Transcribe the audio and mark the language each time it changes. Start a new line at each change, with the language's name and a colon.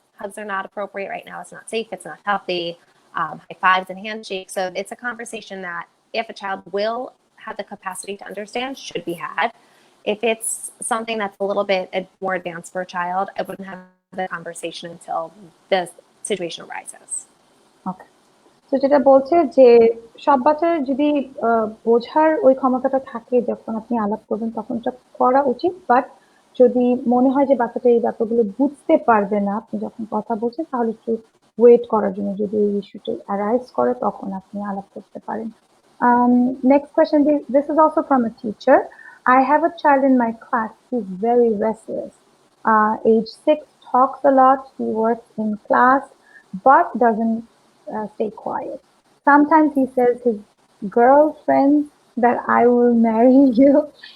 English: Hugs are not appropriate right now. It's not safe. It's not healthy. High fives and handshakes. So it's a conversation that if a child will have the capacity to understand, should be had. If it's something that's a little bit more advanced for a child, I wouldn't have the conversation until situation arises.
Bangla: ওকে, তো যেটা বলছে যে সব বাচ্চার যদি বোঝার ওই ক্ষমতাটা থাকে যখন আপনি আলাপ করবেন তখন এটা করা উচিত, বাট যদি মনে হয় যে বাচ্চাটা এই ব্যাপারগুলো বুঝতে পারবে না আপনি যখন কথা বলছেন তাহলে একটু ওয়েট করার জন্য, যদি এই ইস্যুটা অ্যারাইজ করে তখন আপনি আলাপ করতে পারেন।
English: Next question, this is also from a teacher. I have a child in my class. He's very restless. Age 6, talks a lot. He works in class, but doesn't stay quiet. Sometimes he says his girlfriend that I will marry you.